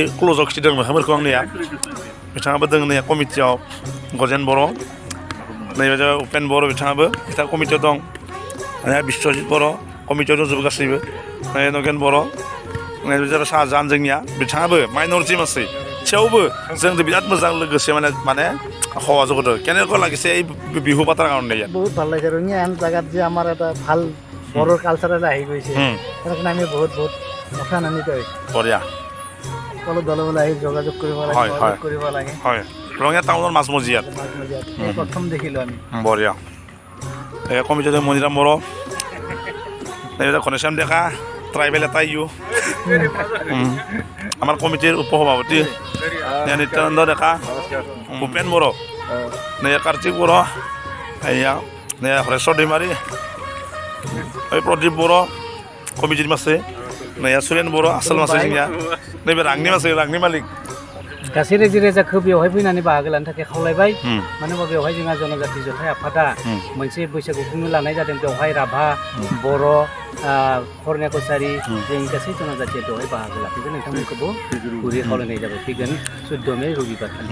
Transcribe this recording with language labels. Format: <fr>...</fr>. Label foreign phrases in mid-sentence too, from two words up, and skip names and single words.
<brx>क्ल'जआव खिथिदों मोखांफोरखौ आंनिया बिथाङाबो दङ नै कमिटियाव गजेन बर' नैबे उपेन बर' बिथाङाबो बिथाङा कमिटियाव दं बिश्वजित बर' कमिटियाव दंजोबो गासैबो नगेन बर' नैबे जाबाय शाहजाहान जोंनिया बिथाङाबो माइन'रिटि मानसि थेवबो जोंजों बिराद मोजां लोगोसे</brx> <as>মানে সহযোগ করতে কেনেকুৱা লাগিছে এই বিহু পাতাৰ কাৰণে ইয়াত বহুত ভাল লাগিছে ৰঙিয়া এখন জাগাত যে আমাৰ এটা ভাল বড়ো কালচাৰেল আহি গৈছে সেইকাৰণে আমি বহুত আনন্দিত হৈছোঁ বঢ়িয়া সকলো দলে বলে আহি যোগাযোগ কৰিব লাগে হয় ৰঙিয়া টাউনৰ মাজমজিয়াত প্ৰথম দেখিলোঁ আমি বঢ়িয়া এই কমিটিটো মণিৰাম বড়ো এই ঘনশ্যাম ডেকা ট্ৰাইবেল এটা ইউ আমাৰ কমিটিৰ উপসভাপতি নিত্যানন্দ ডেকা ভূপেন বড়ো নে কাৰ্তিক বড়ো এয়া নে হৰেশ্বৰ दैमारि এই প্ৰদীপ বড়ো কমিটিৰ মাছে নে सुरेन बড়ो</as> <brx>आसल मासे जोंनिया नैबे रांनि मासे रांनि मालिक गासै रायजो राजाखौ बेवहाय फैनानै बाहागो लानो थाखाय खावलायबाय मानो होनबा बेवहाय जोंहा जनजाति जथाय आफादा मोनसे बैसागु खुंनो लानाय जादों बेवहाय राभा बर' खरनिया कसारि जोंनि गासै जनजातिया बेवहाय बाहागो लाफैगोन नोंथांमोनखौबो गुरै खावलायनाय जाबाय फैगोन 14 मे रबिबार खालि</brx>